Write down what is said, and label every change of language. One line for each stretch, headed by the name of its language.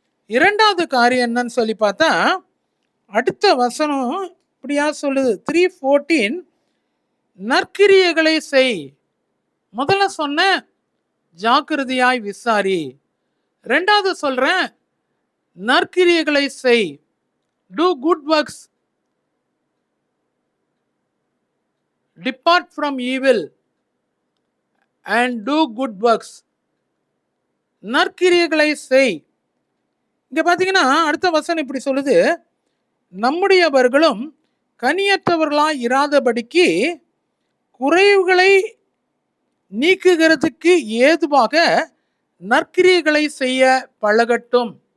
Tamil: 2வது காரியம் என்னன்னு சொல்லி பார்த்தா, அடுத்த வசனம் இப்படியா சொல்லுது, 3:14, நற்கிரியைகளை செய். முதல்ல சொன்ன ஜாக்கிரதையாய் விசாரி, 2வது சொல்றேன் நற்கிரியைகளை செய்.
English: Do good works, depart from evil and do good works.
Tamil: நற்கிரியைகளை செய். இங்க பாத்தீங்கன்னா அடுத்த வசனம் இப்படி சொல்லுது, நம்முடையவர்களும் கனியற்றவர்களாய் இராதபடிக்கு குறைவுகளை நீக்குகிறதுக்கு ஏதுவாக நற்கிரியைகளை செய்ய பழகட்டும்.